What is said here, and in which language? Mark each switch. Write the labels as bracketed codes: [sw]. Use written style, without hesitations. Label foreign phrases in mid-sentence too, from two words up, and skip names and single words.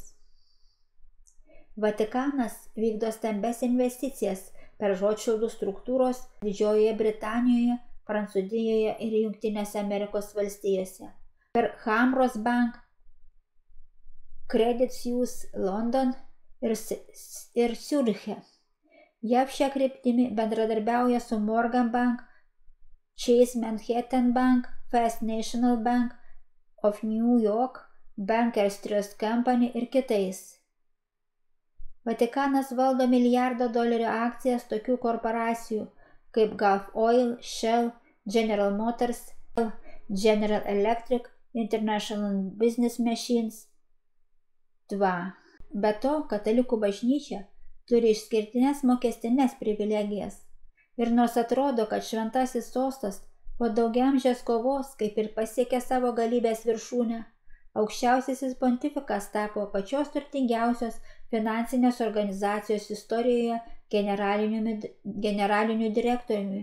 [lt] Vatikanas vykdo stambes investicijas per Rotšildų struktūros Didžiojoje Britanijoje, Prancūzijoje ir Jungtinėse Amerikos valstijose, per Hamros Bank, Credit Suisse London ir Ciuriche. JAV šią kryptimį bendradarbiauja su Morgan Bank, Chase Manhattan Bank, First National Bank of New York, Bankers Trust Company ir kitais. Vatikanas valdo milijardo dolerių akcijas tokių korporacijų kaip Gulf Oil, Shell, General Motors, General Electric, International Business Machines. 2. Be to, katalikų bažnyčia turi išskirtines mokestines privilegijas. Ir nors atrodo, kad Šventasis sostas po daugiamžės kovos kaip ir pasiekė savo galybės viršūnę, aukščiausiasis pontifikas tapo pačios turtingiausios finansinės organizacijos istorijoje generaliniu direktoriumi.